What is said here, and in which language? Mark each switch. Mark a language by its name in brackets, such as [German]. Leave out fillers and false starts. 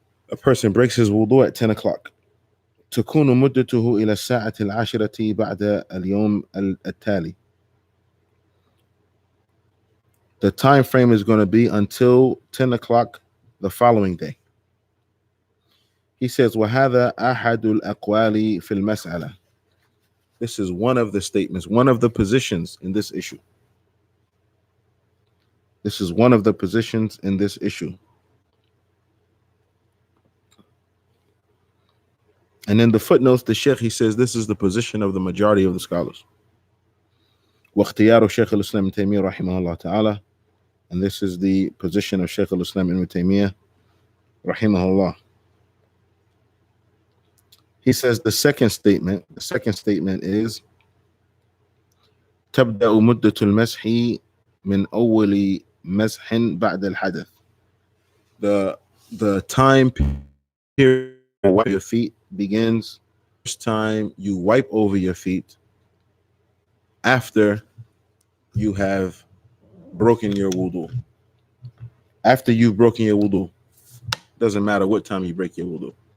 [English] A person breaks his wudu at 10 o'clock. [Arabic] تكون مدته إلى الساعة العاشرة بعد اليوم التالي. [English] The time frame is going to be until 10 o'clock the following day. He says, [Arabic] وهذا أحد الأقوال في المسألة. [English] This is one of the statements, one of the positions in this issue. This is one of the positions in this issue. And in the footnotes, the Sheikh, he says, this is the position of the majority of the scholars. [Arabic] واختيار شيخ الإسلام ابن تيمية رحمه الله تعالى. [English] And this is the position of Shaykh al-Islam ibn Taymiyyah rahimahullah. He says the second statement is [Arabic] تبدأ مدة المسح من أول مسح بعد الحدث. [English] The time period to wipe your feet begins first time you wipe over your feet after you have broken your wudu. After you've broken your wudu, doesn't matter what time you break your wudu.